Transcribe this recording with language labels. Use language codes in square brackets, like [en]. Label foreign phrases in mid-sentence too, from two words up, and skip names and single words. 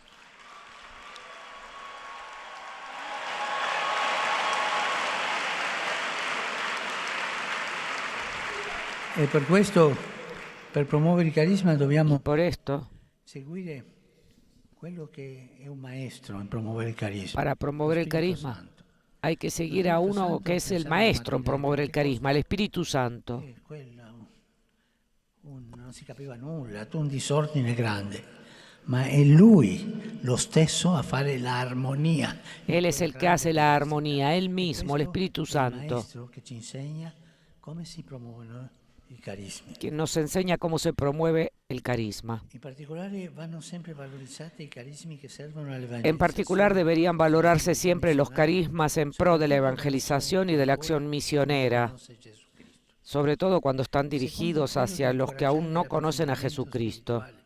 [es] Por esto, para promover el carisma, hay que seguir a uno que es el maestro en promover el carisma, el Espíritu Santo. [it] Non si capiva nulla, un disordine grande, ma è Lui lo stesso a fare l'armonia. [es] Él es el que hace la armonía, Él mismo, el Espíritu Santo, quien nos enseña cómo se promueve el carisma. En particular deberían valorarse siempre los carismas en pro de la evangelización y de la acción misionera, sobre todo cuando están dirigidos hacia los que aún no conocen a Jesucristo.